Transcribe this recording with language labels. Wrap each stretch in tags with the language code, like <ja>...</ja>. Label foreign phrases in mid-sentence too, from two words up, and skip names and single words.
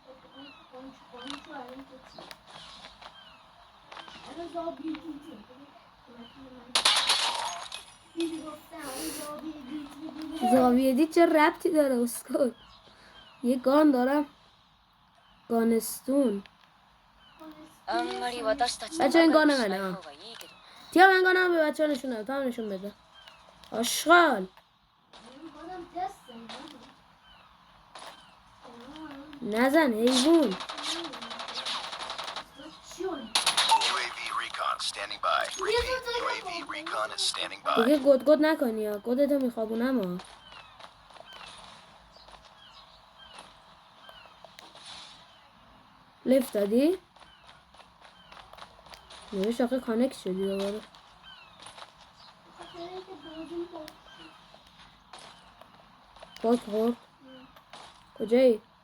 <fa>زاویه دید چه ربطی داره اسکل؟ یه گان دارم گانستون.</fa> <ja>あんまり私たちと</ja> <fa>بچه این</fa> <ja>仲良</ja> <fa>گانه</fa> <ja>くしない</ja> <fa>منه</fa> <ja>方がいいけど</ja> <fa>تیا من گانه به بچه ها نشون نده تو هم نشون بده آشغال نزن حیوان</fa> <en>UAV recon standing by. Repeat, UAV recon is standing by.</en> <fa>دیگه گد گد نکنی یا گدتو میخوابونم ها لفت دادی؟ نوش آخه کانکت شدی دوباره باک خورد کجایی؟</fa>